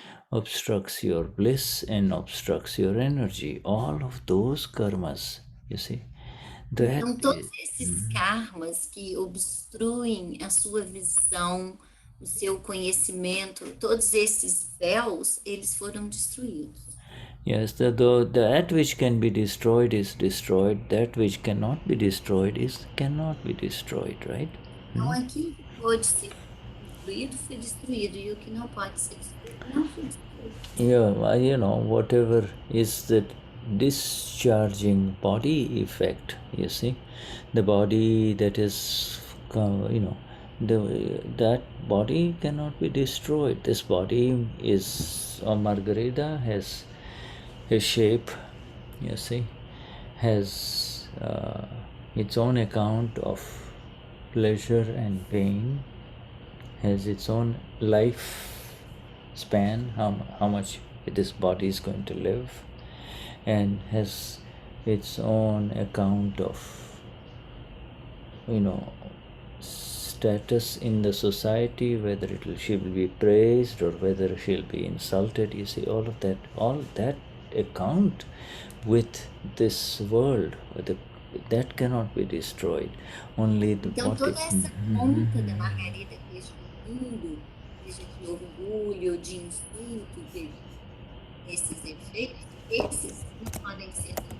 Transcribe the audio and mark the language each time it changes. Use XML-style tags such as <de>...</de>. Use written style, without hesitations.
<en>obstructs your bliss and obstructs your energy. All of those karmas, you see. That</en> <pt>Então, todos esses karmas que obstruem a sua visão, o seu conhecimento, todos esses véus, eles foram destruídos.</pt> <en>yes, that which can be destroyed is destroyed. That which cannot be destroyed cannot be destroyed, right?</en> <pt>Então, aquilo que pode ser destruído foi destruído, e o que não pode ser destruído não foi destruído.</pt> <en>Yeah, you know, whatever is the discharging body effect, you see, the body that is, you know, that body cannot be destroyed. This body is, Margarita has a shape, you see, has its own account of pleasure and pain, has its own life span, how much this body is going to live, and has its own account of, you know, status in the society, whether she will be praised or whether she'll be insulted. You see, all that account with this world, that cannot be destroyed. Only the</en> <pt>Então,</pt> <en>body.</en> <pt>toda essa conta da Margarida deste mundo, seja de orgulho, de insulto, esses efeitos, esses não podem ser.</pt>